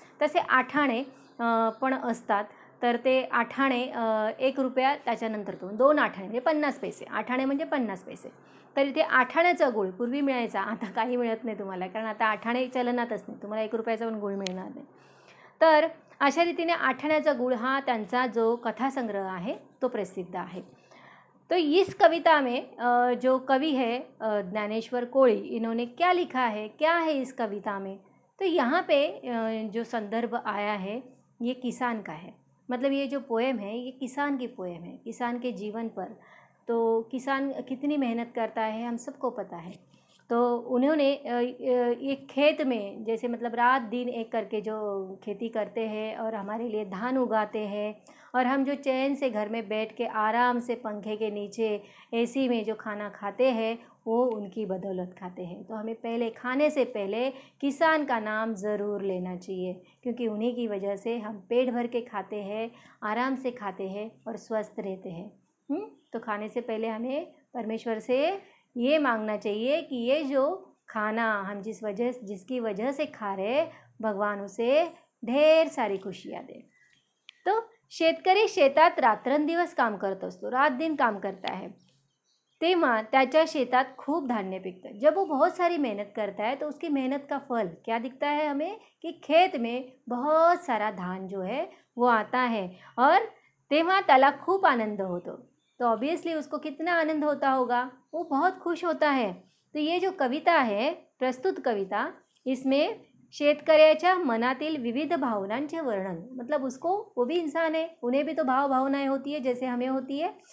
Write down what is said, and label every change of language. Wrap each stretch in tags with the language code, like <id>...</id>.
<mr>तसे आठाणे पण असतात. तर ते आठाणे 1 रुपया, त्याच्यानंतर 2 आठाणे म्हणजे 50 पैसे. आठाणे म्हणजे 50 पैसे. तर इथे आठाण्याचा गूळ पूर्वी मिळायचा, आता काही मिळत नाही तुम्हाला, कारण आता आठाणे चलनातच नाही. तुम्हाला 1 रुपयाचा पण गूळ मिळणार नाही. तर अशा रीतीने आठाण्याचा गूळ हा त्यांचा जो कथासंग्रह आहे तो प्रसिद्ध आहे.</mr> <hi>तो इस कविता में जो कवि है ज्ञानेश्वर कोळी, इन्होंने क्या लिखा है, क्या है इस कविता में? तो यहाँ पे जो संदर्भ आया है ये किसान का है. मतलब ये जो पोएम है ये किसान की पोएम है, किसान के जीवन पर. तो किसान कितनी मेहनत करता है हम सबको पता है. तो उन्होंने एक खेत में, जैसे मतलब रात दिन एक करके जो खेती करते हैं और हमारे लिए धान उगाते हैं, और हम जो चैन से घर में बैठ के आराम से पंखे के नीचे एसी में जो खाना खाते हैं वो उनकी बदौलत खाते हैं. तो हमें पहले, खाने से पहले किसान का नाम ज़रूर लेना चाहिए, क्योंकि उन्हीं की वजह से हम पेट भर के खाते हैं, आराम से खाते हैं और स्वस्थ रहते हैं. तो खाने से पहले हमें परमेश्वर से ये मांगना चाहिए कि ये जो खाना हम जिसकी वजह से खा रहे, भगवान उसे ढेर सारी खुशियाँ दे.</hi> <mr>तो शेतकरी शेतात रात्रंदिवस काम करत असतो,</mr> <hi>रात दिन काम करता है.</hi> <mr>तेव्हा त्याच्या शेतात खूप धान्य पिकतं.</mr> <hi>जब वो बहुत सारी मेहनत करता है तो उसकी मेहनत का फल क्या दिखता है हमें, कि खेत में बहुत सारा धान जो है वो आता है, और</hi> <mr>तेव्हा त्याला खूप आनंद होतो.</mr> <hi>तो ऑब्वियसली उसको कितना आनंद होता होगा, वो बहुत खुश होता है. तो ये जो कविता है, प्रस्तुत कविता, इसमें</hi> <mr>शेतकऱ्याच्या मनातील विविध भावनांचे वर्णन,</mr> <hi>मतलब उसको, वो भी इंसान है, उन्हें भी तो भावनाएं होती है जैसे हमें होती है.</hi>